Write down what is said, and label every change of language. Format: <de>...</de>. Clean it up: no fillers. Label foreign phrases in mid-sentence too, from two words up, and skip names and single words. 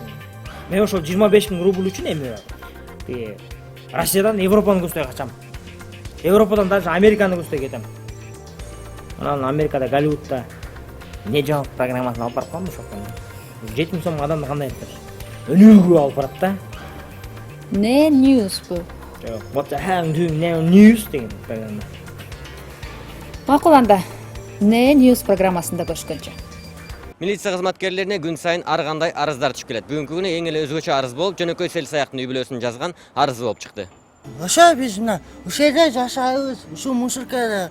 <ky>Мен ошол 25000 рубль үчүн эми Россиядан Европаны көздөй качам. Европадан даже Американы көздөй кетем. Анан Америкада Голливудда</ky> <kk>не жауап</kk> <ky>программасын алып барып калдым ошоктон. 7000 сом адамды кандай эптер? Өнүгүү алып барат да. Не news бу?</ky> <en>What the hell doing now news</en> <ky>деген программа. Макул анда. Не news программасында көрүшкөнчө. Милиция кызматкерлерине күн сайын ар кандай арыздар түшүп келет. Бүгүнкү күнү эң эле өзгөчө арыз болуп, жөнөкөй сел саяктын үй бүлөсүн жазган арызы болуп чыкты. Ошо биз мына ушул жерде жашайбыз, ушул мусоркада.</ky>